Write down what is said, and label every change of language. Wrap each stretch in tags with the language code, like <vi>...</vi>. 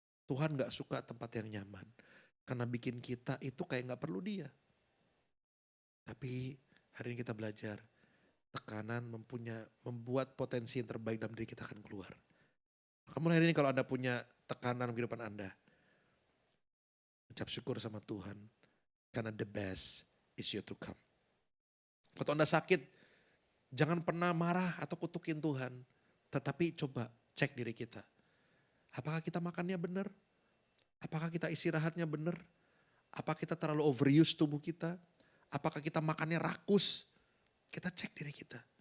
<id>Tuhan gak suka tempat yang nyaman. Karena bikin kita itu kayak gak perlu dia. Tapi hari ini kita belajar. Tekanan membuat potensi yang terbaik dalam diri kita akan keluar. Maka mulai hari ini kalau Anda punya tekanan dalam kehidupan Anda, ucap syukur sama Tuhan. Karena</id> <en>the best is yet to come.</en> <id>Waktu Anda sakit, jangan pernah marah atau kutukin Tuhan. Tetapi coba cek diri kita. Apakah kita makannya benar? Apakah kita istirahatnya benar? Apakah kita terlalu overuse tubuh kita? Apakah kita makannya rakus? Kita cek diri kita.</id>